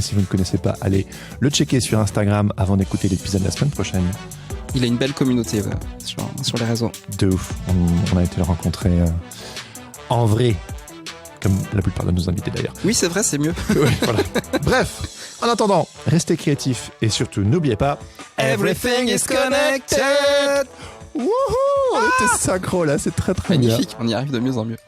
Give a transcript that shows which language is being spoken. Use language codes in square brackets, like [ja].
[fr] Si vous ne connaissez pas, allez le checker sur Instagram avant d'écouter l'épisode de la semaine prochaine. Il a une belle communauté sur les réseaux. De ouf. On a été le rencontrer en vrai, comme la plupart de nos invités d'ailleurs. Oui, c'est vrai, c'est mieux. Ouais, voilà. Bref, en attendant, restez créatifs et surtout n'oubliez pas, [en] everything is connected. [fr] Wouhou, on était synchro là, c'est très très magnifique, bien. On y arrive de mieux en mieux.